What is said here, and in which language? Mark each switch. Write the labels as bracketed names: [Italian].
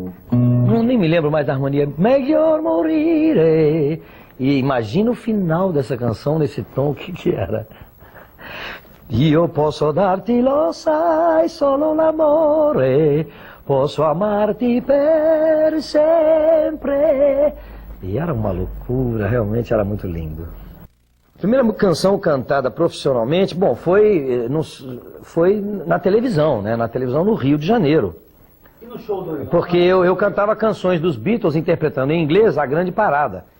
[Portuguese] Nem me lembro mais da harmonia. Melhor morire. E imagina o final dessa canção nesse tom, o que era? [Italian] Io posso darti, lo sai, solo l'amore, posso amarti per sempre. [Portuguese] E era uma loucura, realmente era muito lindo. A primeira canção cantada profissionalmente, bom, foi na televisão, né? Na televisão no Rio de Janeiro. E no show do... Porque eu cantava canções dos Beatles interpretando em inglês a grande parada.